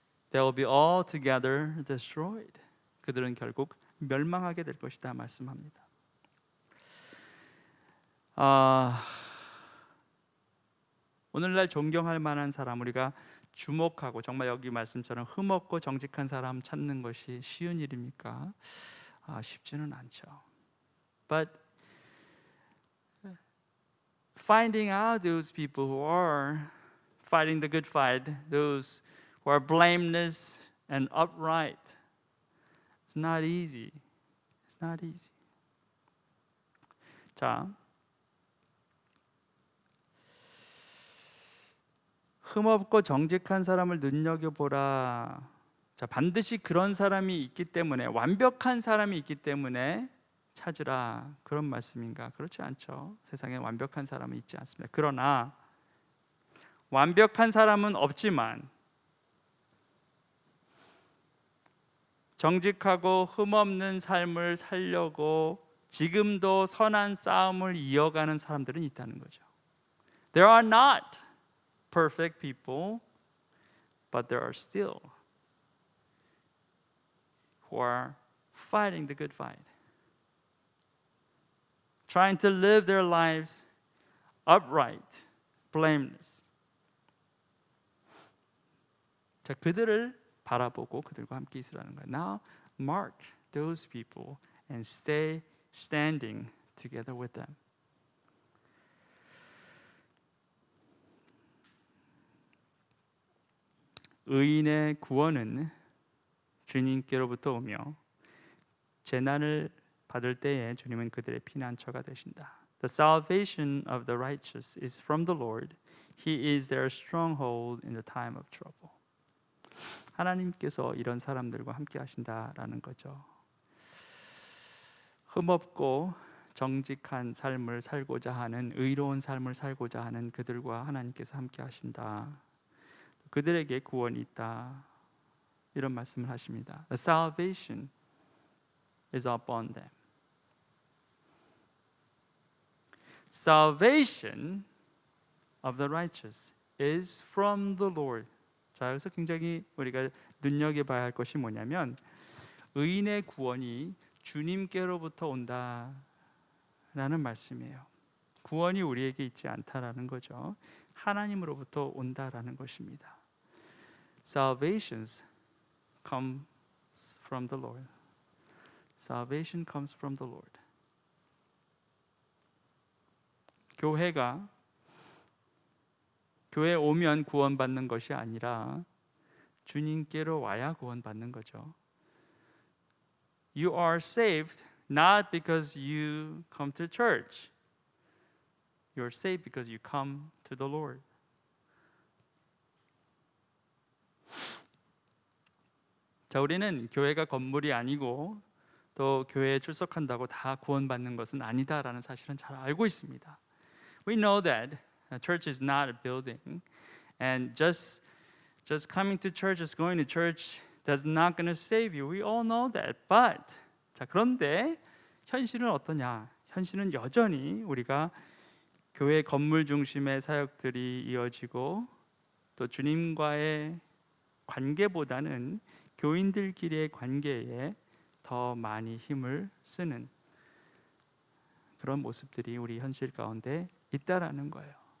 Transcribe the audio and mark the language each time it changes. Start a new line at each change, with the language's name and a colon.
English: They will be altogether destroyed.
Korean: 그들은 결국 멸망하게 될 것이다 말씀합니다. 오늘날 존경할 만한 사람, 우리가 주목하고 정말 여기 말씀처럼 흠없고 정직한 사람 찾는 것이 쉬운 일입니까? 쉽지는 않죠.
English: But finding out those people who are fighting the good fight, those who are blameless and upright, it's not easy. It's not easy.
Korean: 자, 흠없고 정직한 사람을 눈여겨보라. 자, 반드시 그런 사람이 있기 때문에, 완벽한 사람이 있기 때문에 찾으라, 그런 말씀인가? 그렇지 않죠. 세상에 완벽한 사람은 있지 않습니다. 그러나 완벽한 사람은 없지만 정직하고 흠없는 삶을 살려고 지금도 선한 싸움을 이어가는 사람들은 있다는 거죠.
English: There are not perfect people, but there are still who are fighting the good fight, trying to live their lives upright, blameless.
Korean: 자, 그들을 바라보고 그들과 함께 있으라는 거예요.
English: Now mark those people and stay standing together with them.
Korean: 의인의 구원은 주님께로부터 오며 재난을 받을 때에 주님은 그들의 피난처가 되신다.
English: The salvation of the righteous is from the Lord. He is their stronghold in the time of trouble.
Korean: 하나님께서 이런 사람들과 함께 하신다라는 거죠. 흠없고 정직한 삶을 살고자 하는 의로운 삶을 살고자 하는 그들과 하나님께서 함께 하신다. 그들에게 구원이 있다. 이런 말씀을 하십니다.
English: The salvation is upon them. Salvation of the righteous is from the Lord.
Korean: 자, 여기서 굉장히 우리가 눈여겨봐야 할 것이 뭐냐면 의인의 구원이 주님께로부터 온다라는 말씀이에요. 구원이 우리에게 있지 않다라는 거죠. 하나님으로부터 온다라는 것입니다.
English: Salvations comes from the Lord. Salvation comes from the Lord.
Korean: 교회에 오면 구원받는 것이 아니라 주님께로 와야 구원받는 거죠.
English: You are saved not because you come to church. You are saved because you come to the Lord.
Korean: 자, 우리는 교회가 건물이 아니고 또 교회에 출석한다고 다 구원받는 것은 아니다라는 사실은 잘 알고 있습니다.
English: We know that a church is not a building, and just coming to church, just going to church, that's not going to save you. We all know that. But
Korean: 자, 그런데 현실은 어떠냐? 현실은 여전히 우리가 교회 건물 중심의 사역들이 이어지고 또 주님과의 관계보다는 교인들끼리의 관계에 더 많이 힘을 쓰는 그런 모습들이 우리 현실 가운데 있다라는 거예요.